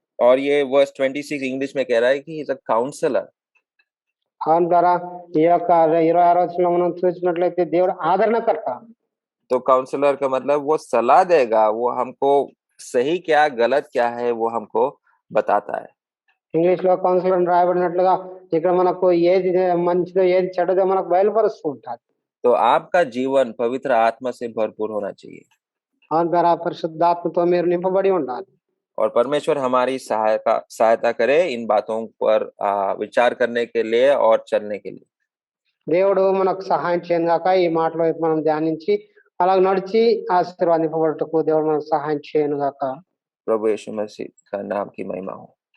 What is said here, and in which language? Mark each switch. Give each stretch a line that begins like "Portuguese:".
Hindi: और ये verse 26 English में कह रहा है कि
English: He is a counsellor.
Telugu: అవును ద్వారా ఈ యొక్క 26వ వచనంలో మనం చూసినట్లయితే దేవుడు ఆదరణకర్త.
Hindi: तो काउंसलर का मतलब वो सलाह देगा, वो हमको सही क्या गलत क्या है वो हमको बताता है।
Telugu: ఇంగ్లీష్ లో కౌన్సిలర్ అని రాయబడినట్లుగా ఇక్కడ మనకు ఏది మంచిదో ఏది చెడ్డదో మనకు బయలుపరుస్తూ ఉంటారు.
Hindi: तो आपका जीवन पवित्र आत्मा से भरपूर होना चाहिए
Telugu: అవును ద్వారా పరిశుద్ధాత్మతో మీరు నింపబడి ఉండాలి.
Hindi: और परमेश्वर हमारी सहायता करे इन बातों पर विचार करने के लिए और चलने के लिए।
Telugu: దేవుడు మనకు సహాయం చేయను గాక ఈ మాటల వైపు మనం ధ్యానించి అలా నడిచి ఆశీర్వాదింపబడటకు దేవుడు మనకు సహాయం చేయను గాక.
Hindi: प्रभु यीशु मसीह का नाम की महिमा हो।